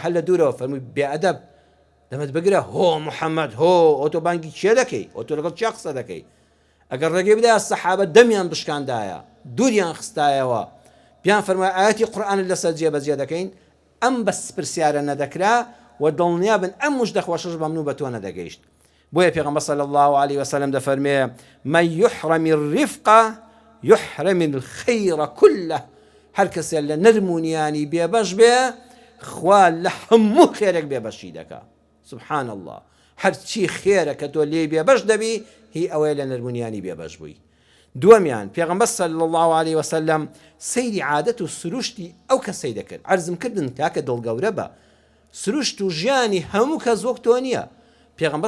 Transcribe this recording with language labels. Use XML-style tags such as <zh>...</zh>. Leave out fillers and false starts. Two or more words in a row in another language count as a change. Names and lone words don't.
<ckb>هەل لە دوورەوە فەرمووی بێئەدەب دەمت بگرە هۆ محەممەد هۆ ئۆ تۆ بانگی کێ دەکەی ئۆ تۆ لەگەڵ چیا قسە دەکەی ئەگەر ڕێگەی بدایە سەحابە دەمیان بشکاندایە دووریان خستایەوە پیان فەرمووی ئاەتی قورئان لەسەر جێبەجێ دەکەین ئەم بەس پرسیارە نەدەکرا و دڵنیا بن ئەم موژدە خۆشەش بەمنوو بە تۆ نەدەگەیشت بۆیە پێغەمبەر</ckb> <ar>صلی الله عليه وسلم</ar> <ckb>دەفەرمێ</ckb> <ar>من يحرم الرفق يحرم الخير كله</ar> <ckb>هەر کەسێک لە نەرمونیانی بێبەش بێ خوا لە هەموو خێرێک بێبەشی دەکا</ckb> <ar>سبحان الله</ar> <ckb>هەرچی خێرە کە تۆ لێ بێبەش دەبی هی ئەوەیە لە نەرمونیانی بێبەش بووی دووەمیان پێغەمبەر</ckb> <ar>صلی الله عليه وسلم</ar> <ckb>سەیری عادەت و سروشتی ئەو کەسەی دەکرد عەرزم کردن تاکە دڵگەورە بە سروشت و ژیانی هەموو کەس وەک تۆ نییە پێغەمبەر</ckb>